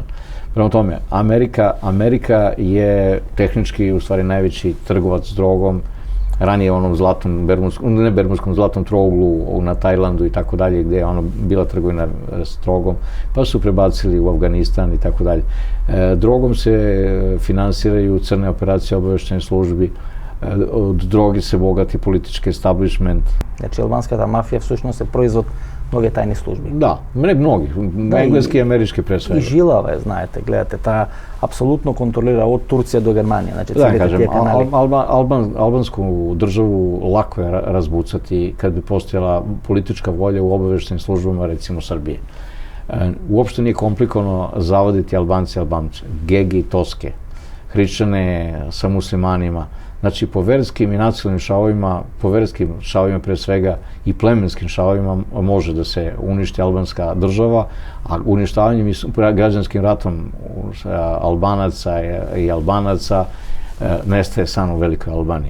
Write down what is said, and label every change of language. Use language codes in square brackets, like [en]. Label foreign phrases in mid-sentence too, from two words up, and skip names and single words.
[sr] Prema tome, Amerika je tehnički u stvari najveći trgovac s drogom, ranije onom zlatnom zlatnom trouglu na Tajlandu i tako dalje, gde je ono bila trgovina s drogom, pa su prebacili u Afganistan i tako dalje. Drogom se finansiraju crne operacije obaveštenih službi, od droge se bogati politički establishment. [mk] Значи албанската мафија всушност е производ многе тајни служби. [sr] Да, многи, енглески и амерички пресвега. [mk] И жилава е, знаете, гледате, таа апсолутно контролира од Турција до Германија, значи [sr] Да, [mk] целите [sr] кажем, [mk] тие канали. [sr] albansku državu lako je razbucati kad bi postojala politička volja u obaveštenim službama, recimo Srbije. Uopšte nije komplikovano zavoditi Albance. Gegi, Toske, hrišćane sa muslimanima. Znači, po verskim i nacionalnim šavovima, po verskim šavovima pre svega i plemenskim šavovima može da se uništi albanska država, a uništavanjem i građanskim ratom Albanaca i Albanaca nestaje san u Velikoj Albaniji.